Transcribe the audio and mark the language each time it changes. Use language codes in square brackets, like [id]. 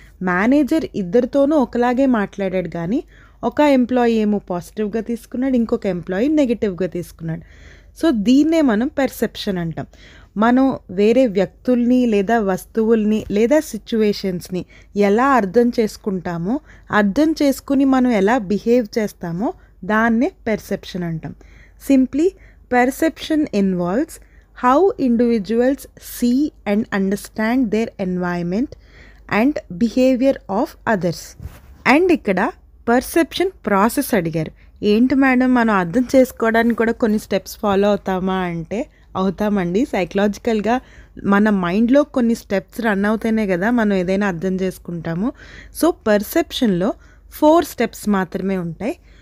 [te] Manager ఇద్దరితోనూ ఒకలాగే మాట్లాడాడు, కానీ ఒక ఎంప్లాయీ ఏమో పాజిటివ్గా తీసుకున్నాడు, ఇంకొక ఎంప్లాయీ నెగిటివ్గా తీసుకున్నాడు. సో దీన్నే మనం పెర్సెప్షన్ అంటాం. మనం వేరే వ్యక్తుల్ని లేదా వస్తువుల్ని లేదా సిచ్యువేషన్స్ని ఎలా అర్థం చేసుకుంటామో, అర్థం చేసుకుని మనం ఎలా బిహేవ్ చేస్తామో దాన్నే పెర్సెప్షన్ అంటాం. [en] Simply, perception involves how individuals see and understand their environment and behavior of others. [te] And ఇక్కడ పర్సెప్షన్ ప్రాసెస్ అడిగారు. ఏంటి మేడం, మనం అర్థం చేసుకోవడానికి కూడా కొన్ని స్టెప్స్ ఫాలో అవుతామా అంటే అవుతామండి. సైకలాజికల్గా మన మైండ్లో కొన్ని స్టెప్స్ రన్ అవుతేనే కదా మనం ఏదైనా అర్థం చేసుకుంటాము. సో పర్సెప్షన్లో 4 స్టెప్స్ మాత్రమే ఉంటాయి.